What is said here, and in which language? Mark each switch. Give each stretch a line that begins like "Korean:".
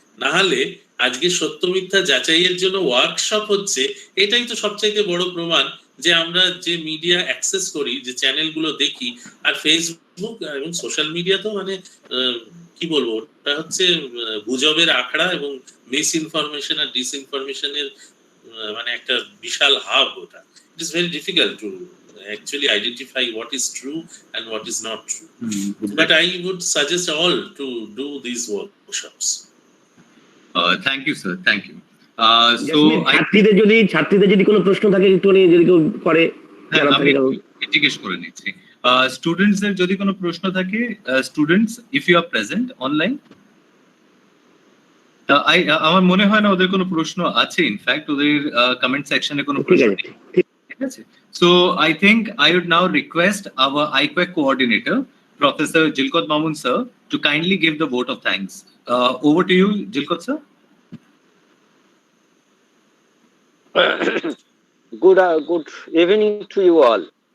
Bangla: না হলে আজকে সত্য মিথ্যা যাচাইয়ের জন্য ওয়ার্কশপ হচ্ছে, এটাই তো সবচাইতে বড় প্রমাণ যে আমরা যে মিডিয়া অ্যাক্সেস করি, যে চ্যানেলগুলো দেখি, আর ফেসবুক এবং সোশ্যাল মিডিয়া তো মানে কি বলবো, ওটা হচ্ছে গুজবের আখড়া এবং মিস ইনফরমেশন আর ডিসইনফরমেশনের মানে একটা বিশাল হাব ওটা।
English: It is very difficult to actually identify what is true and what is not true. But I would suggest all to do these workshops. Thank you, sir. Thank you. So
Bangla: ছাত্রীদের যদি কোনো প্রশ্ন থাকে একটু যদি কেউ করে, আমি জিজ্ঞেস করে নিচ্ছি। স্টুডেন্টসদের যদি কোনো প্রশ্ন থাকে,
English: students if you are present online,
Bangla: আমার মনে হয় না ওদের কোনো প্রশ্ন আছে। ইনফ্যাক্ট ওদের কমেন্ট সেকশনে কোনো প্রশ্ন নেই, ঠিক আছে?
English: So I think I would now request our IQAC coordinator, Professor Jilkot Mamun sir, to kindly give the vote of thanks. Over to you, Jilkot sir. Good evening to you all.